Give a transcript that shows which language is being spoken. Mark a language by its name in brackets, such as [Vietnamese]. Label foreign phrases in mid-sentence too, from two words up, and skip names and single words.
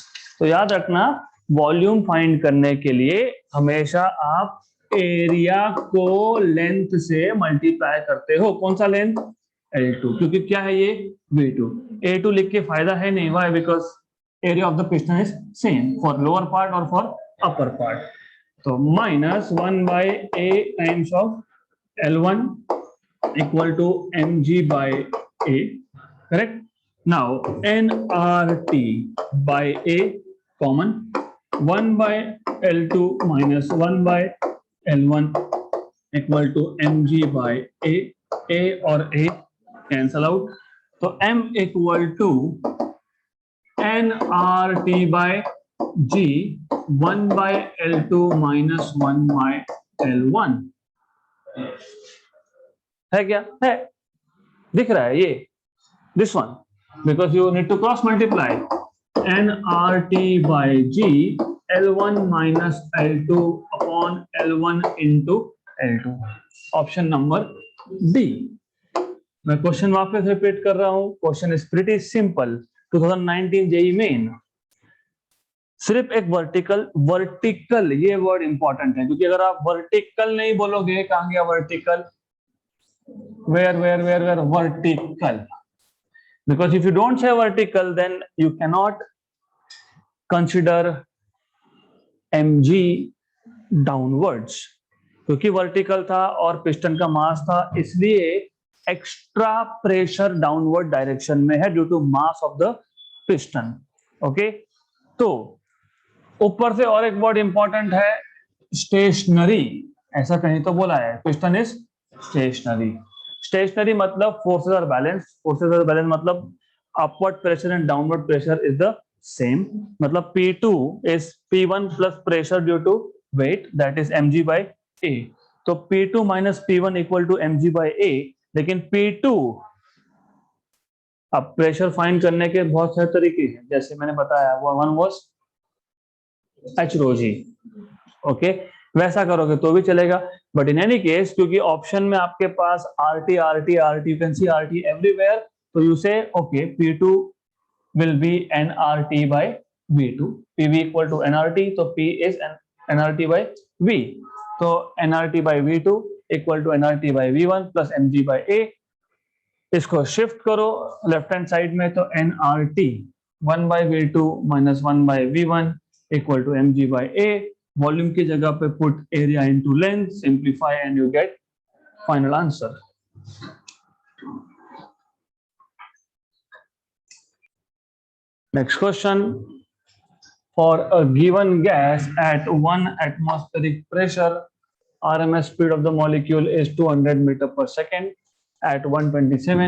[Hindi] तो याद रखना, वॉल्यूम फाइंड करने के लिए हमेशा आप एरिया को लेंथ से मल्टीप्लाई करते हो। कौन सा लेंथ? L2, क्योंकि क्या है ये? V2। [English] A2 [Hindi] लिख के फायदा है नहीं, [English] वाई? because area of the piston is same for lower part and for upper part. तो minus 1 by A times of L1 equal to mg by A. करेक्ट? Now nRT by A common, 1 by L2 minus 1 by L1 equal to mg by A और A cancel out, तो m equal to nRT by G 1 by L2 minus 1 by L1 है क्या? [Hindi] है, दिख रहा है ये, [English] this one, because you need to cross multiply nRT by G L1 minus L2 upon L1 into L2। ऑप्शन नंबर डी। [Hindi] मैं क्वेश्चन वापस रिपीट कर रहा हूं, क्वेश्चन इज प्रीटी सिंपल, 2019 जेई मेन। सिर्फ एक वर्टिकल ये वर्ड इंपॉर्टेंट है, क्योंकि अगर आप वर्टिकल नहीं बोलोगे, कहां गया वर्टिकल? [English] वेयर वर्टिकल। Because if you don't say vertical, then you cannot consider mg downwards, [Hindi] क्योंकि वर्टिकल था और पिस्टन का मास था, इसलिए [English] extra pressure downward direction [Hindi] में है [English] due to mass of the piston. [Hindi] ओके, तो ऊपर से और एक वर्ड इंपॉर्टेंट है, स्टेशनरी। ऐसा कहीं तो बोला है, [English] piston is stationary. stationary मतलब forces are balance, forces are balance मतलब upward pressure and downward pressure is the same, मतलब P2 is P1 plus pressure due to weight, that is mg by a। तो P2 माइनस P1 इक्वल टू mg by a, [Hindi] लेकिन P2, अब प्रेशर फाइंड करने के बहुत सारे तरीके हैं, जैसे मैंने बताया, [English] one was [Hindi] h rho g। [English] ओके, वैसा करोगे तो भी चलेगा, but in any case क्योंकि ऑप्शन में आपके पास RT, you can see RT everywhere, तो you say okay P2 will be nRT by V2. PV equal to nRT, तो P is nRT by V. तो nRT by V2 equal to nRT by V1 plus mg by A. इसको शिफ्ट करो left hand side में, तो nRT 1 by V2 minus 1 by V1 equal to mg by A. volume की जगह पे put area into length, simplify and you get final answer. Next question. For a given gas at 1 atmospheric pressure, RMS speed of the molecule is 200 meter per second at 127.